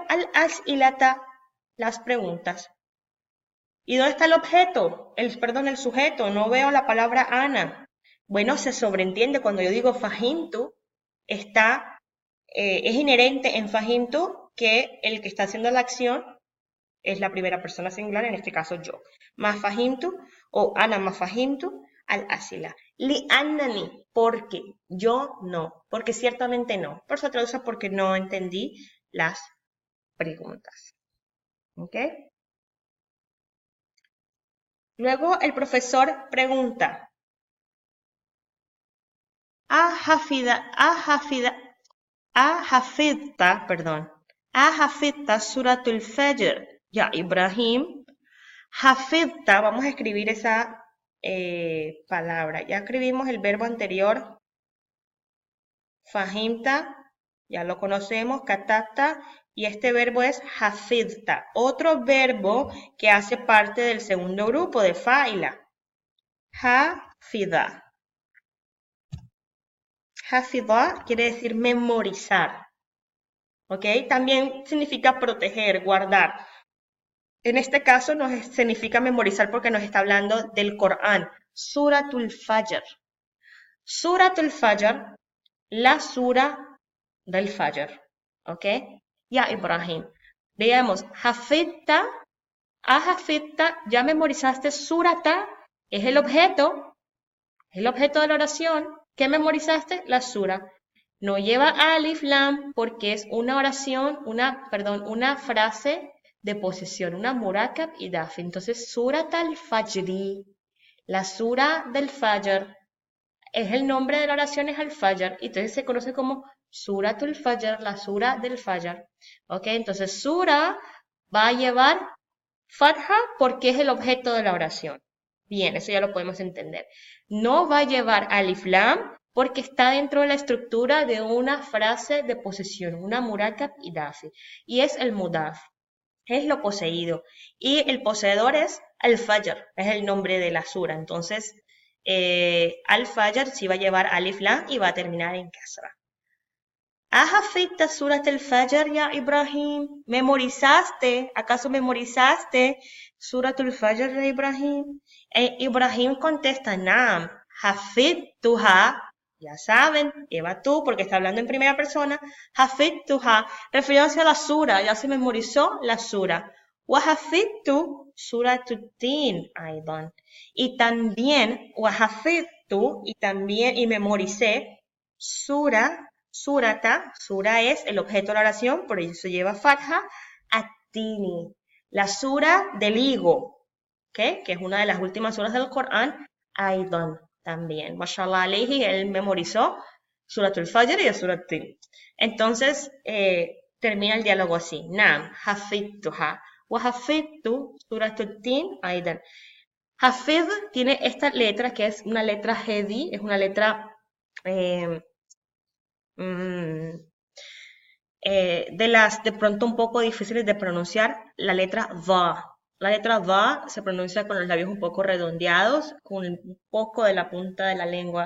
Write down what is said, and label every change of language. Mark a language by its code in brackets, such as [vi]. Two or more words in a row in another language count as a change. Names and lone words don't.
[es] Al-as'ilata. Las preguntas. ¿Y dónde está el objeto? El sujeto. No veo la palabra ana. Bueno, se sobreentiende cuando yo digo fahimtu, es inherente en fahimtu que el que está haciendo la acción es la primera persona singular, en este caso yo. [ar] ما فهمت o أنا ما فهمت الأسئلة. لأنني, [es] porque yo no, porque ciertamente no. Por eso traduce porque no entendí las preguntas. ¿Ok? Luego el profesor pregunta, [ar] ¿أحفظت سورة الفجر? يا إبراهيم، حفظت, [es] vamos a escribir esa palabra. Ya escribimos el verbo anterior, fahimta, ya lo conocemos, katabta, y este verbo es hafidta, otro verbo que hace parte del segundo grupo de fa'ila. Hafida. Hafidha quiere decir memorizar. ¿Ok? También significa proteger, guardar. En este caso significa memorizar porque nos está hablando del Corán. Suratul Fajr. Suratul Fajr, la sura del Fajr. ¿Ok? [ar] يا إبراهيم. [es] Veamos, [ar] حفظت، حفظت, [es] ya memorizaste surata, es el objeto de la oración. ¿Qué memorizaste? La sura. No lleva [ar] ألف لام [es] porque es una oración, una frase de posesión, una murakab y daf. Entonces, [ar] سورة الفجر, [es] la sura del fajr, es el nombre de la oración, es al-fajr, y entonces se conoce como suratul fajr, la sura del fajr. Ok, entonces sura va a llevar fatha porque es el objeto de la oración. Bien, eso ya lo podemos entender. No va a llevar [ar] ألف لام [es] porque está dentro de la estructura de una frase de posesión, una murakab y dafi, y es el mudaf, es lo poseído, y el poseedor es al-fajr, es el nombre de la sura. Entonces, al-fajr sí va a llevar [ar] ألف لام [es] y va a terminar en kasra. [ar] ¿أحفظت سورة الفجر، يا إبراهيم? [es] ¿Memorizaste? ¿Acaso memorizaste surat al-Fajr, [ar] يا إبراهيم? [es] Ibrahim contesta, [ar] نعم، حفظتها. [es] Ya saben, Eva tú, porque está hablando en primera persona, hafidtuha, refiriéndose a la sura, ya se memorizó la sura. [ar] وحفظت سورة الدين، أيضا. [es] Y también, wahafidtu, y memoricé, surata, sura es el objeto de la oración, por eso lleva fatha, atini, la sura del higo, ¿okay? Que es una de las últimas suras del Corán, aidan también. [ar] ما شاء الله عليه, [es] él memorizó Suratul Fajr y Surat Tin. Entonces, termina el diálogo así. [ar] نعم، حفظتها. وحفظت سورة التين أيضا. [es] Hafid tiene esta letra que es una letra heavy, es una letra de las de pronto un poco difíciles de pronunciar, la letra va. La letra va se pronuncia con los labios un poco redondeados, con un poco de la punta de la lengua.